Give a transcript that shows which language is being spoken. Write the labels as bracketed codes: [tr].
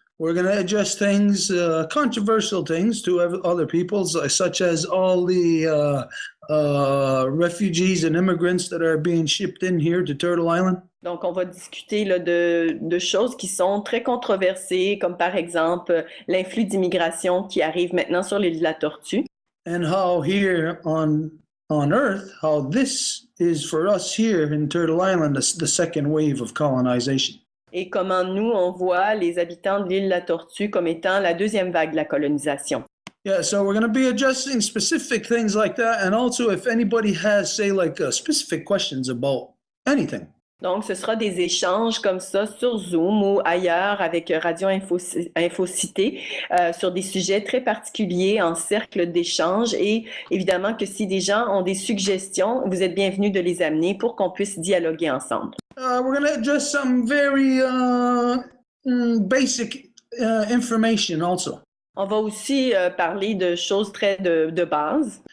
[en] We're going to address things, controversial things to other peoples, such as all the refugees and immigrants that are being shipped in here to Turtle Island. [fr] Donc, on va discuter là, de choses qui sont très controversées, comme par exemple l'influx d'immigration qui arrive maintenant sur l'île de la Tortue. [en] And how here on Earth, how this is for us here in Turtle Island, the second wave of colonization. [fr] Et comment nous, on voit les habitants de l'île de la Tortue comme étant la deuxième vague de la colonisation. [en] Yeah, so we're going to be addressing specific things like that. And also if anybody has, say, like specific questions about anything. [fr] Donc, ce sera des échanges comme ça sur Zoom ou ailleurs avec Radio Infocité sur des sujets très particuliers en cercle d'échange. Et évidemment que si des gens ont des suggestions, vous êtes bienvenus de les amener pour qu'on puisse dialoguer ensemble. [en] We're going to address some very basic information also. [fr] On va aussi parler de choses très de base.